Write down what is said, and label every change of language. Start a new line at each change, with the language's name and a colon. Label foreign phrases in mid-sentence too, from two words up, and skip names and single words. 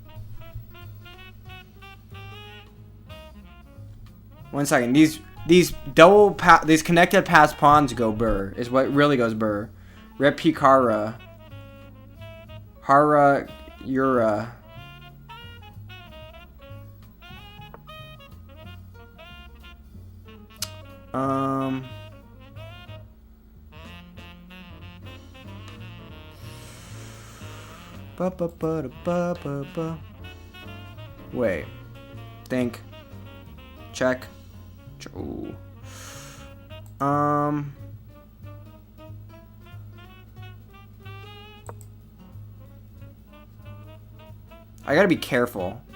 English: 1 second. These these connected pass pawns go burr. Is what really goes burr. Rep Hikara. Hara Yura. Um. Ba ba ba ba ba ba. Wait. Think. Check. Ooh. I gotta be careful.